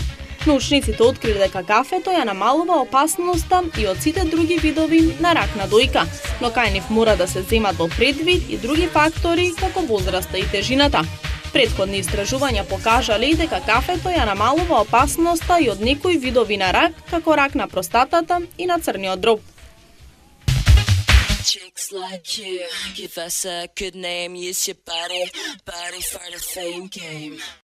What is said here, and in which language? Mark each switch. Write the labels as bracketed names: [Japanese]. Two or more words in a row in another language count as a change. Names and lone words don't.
[Macedonian] Научниците откриле дека кафето ја намалува опасноста и од сите други видови на рак на дојка, но кај нив мора да се земат во предвид и други фактори како возраста и тежината. Претходни истражувања покажале дека кафето ја намалува опасноста и од некои видови на рак, како рак на простатата и на црниот дроб. [English] Chicks like you, give us a good name, use your body for the fame game.